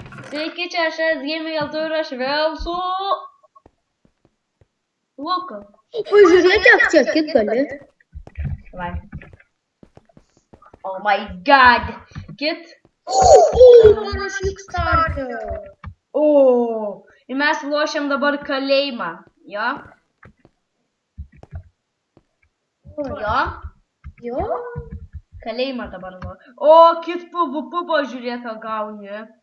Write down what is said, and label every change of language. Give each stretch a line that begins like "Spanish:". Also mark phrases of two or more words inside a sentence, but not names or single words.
Lithuanian: Sveiki, čia aš Gaming LT ir aš vėl su Luku. Pažiūrėk, kiek čia gali. Vai.
English: Oh my god. Kit.
Lithuanian: Mano šikstarkė. O. Ir mes lošiam dabar kalėjimą. Jo? Jo? Jo? Kalėjimą dabar lošiam. O, kit PvP pažiūrėk, ką gauni.